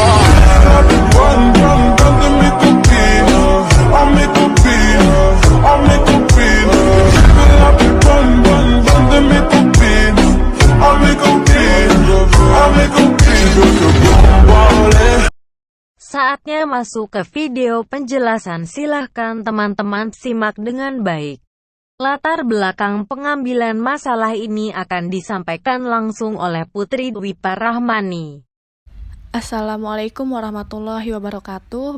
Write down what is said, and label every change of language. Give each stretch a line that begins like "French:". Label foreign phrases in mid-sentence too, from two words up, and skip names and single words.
French: Bonne de mes copines, à mes copines, à mes copines. La plus bonne de mes copines, à mes copines, à mes copines. Je veux te bombarder.
Indonesian: Saatnya masuk ke video penjelasan, silahkan teman-teman simak dengan baik. Latar belakang pengambilan masalah ini akan disampaikan langsung oleh Putri Dwi Parahmani.
Arabic: السلام عليكم ورحمة الله وبركاته.